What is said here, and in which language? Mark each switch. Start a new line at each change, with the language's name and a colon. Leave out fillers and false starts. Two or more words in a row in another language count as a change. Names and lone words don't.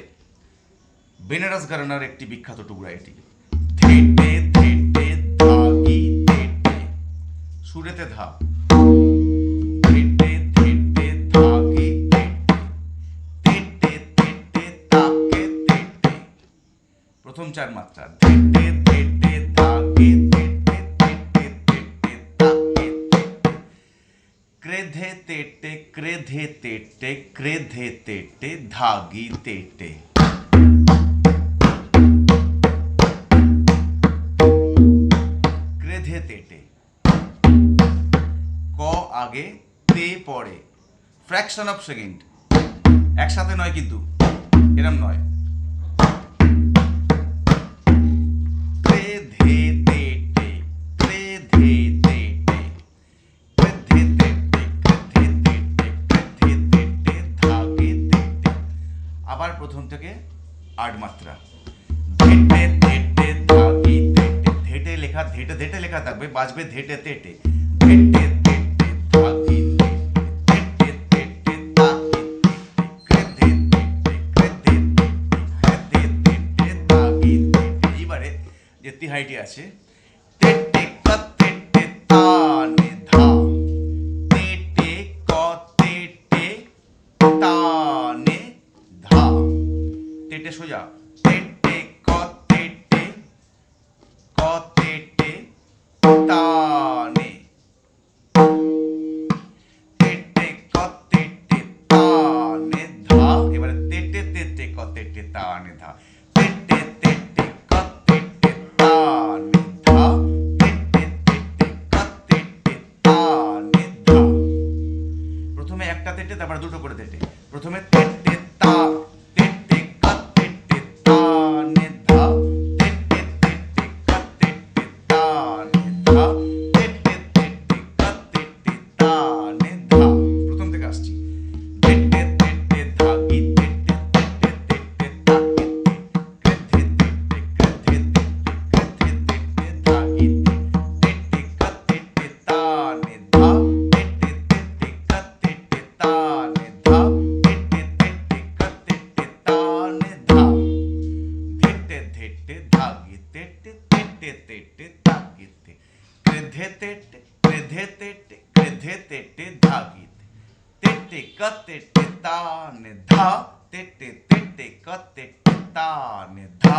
Bangla: বেনারস ঘরানার একটি বিখ্যাত টুকরা এটি। ধেটে ধেটে ধাগি তেটে, সুরেতে ধা, ধেটে ধেটে ধাগি তেটে, তেটে তেটে তাকে তেটে। প্রথম চার মাত্রা, ধেটে ধেটে ধাগি তেটে, তেটে তেটে তাকে তেটে। ক্রেধে তেটে ক্রেধে তেটে ক্রেধে তেটে ধাগি তেটে। ক্রেধে তেটে, ক আগে, তে পরে,
English: fraction of second,
Bangla: একসাথে নয় কিন্তু, এরম নয়। ক্রেধে তেটে ক্রেধে তেটে, ক্রেধে তেটে ক্রেধে তেটে ক্রেধে তেটে ধাগে তেটে। আবার প্রথম থেকে 8 মাত্রা। ধেটে ধেটে ধাগি তেটে, ধেটে লেখা, ধেটে ধেটে লেখা থাকবে, বাজবে ধেটে তেটে, ধেটে তেটে ধাগি তেটে, তেটে তেটে তাকি তেটে, ক্রেধে তেটে ক্রেধে তেটে ক্রেধে তেটে ধাগি তেটে। এবারে যে তিহাইটি আছে, তেটে ক তেটে তা নে ধা, তেটে ক তেটে তা নে ধা। তেটে সোজা, তেটে ক তেটে ক তেটে তা নে, তেটে ক তেটে তা নে ধা। এবারে তেটে তেটে ক তেটে তা নে ধা, তেটে তেটে ক তেটে তা নে ধা, তেটে তেটে ক তেটে তা নে ধা। প্রথমে একটা তেটে, তারপরে দুটো করে তেটে। প্রথমে তেটে তা, তেটে ক তেটে তা নে ধা, তেটে তেটে ক তেটে তা নে ধা, তেটে তেটে ক তেটে তা নে ধা। প্রথম থেকে আসছি। তেটে তেটে ধাগি তেটে, তেটে তেটে তাকি তেটে, ক্রেধে তেটে ক্রেধে তেটে ক্রেধে তেটে ধাগি তেটে, তেটে ক তেটে তা নে ধা, তেটে তেটে ক তেটে তা নে ধা, তেটে তেটে ক তেটে তা নে ধা। ধেটে ধেটে ধাগি তেটে, তেটে তেটে তাকি তে, ক্রেধে তেটে ক্রেধে তেটে ক্রেধে তেটে ধাগি তে, তেটে ক তেটে তা নে ধা, তেটে তেটে ক তেটে তা নে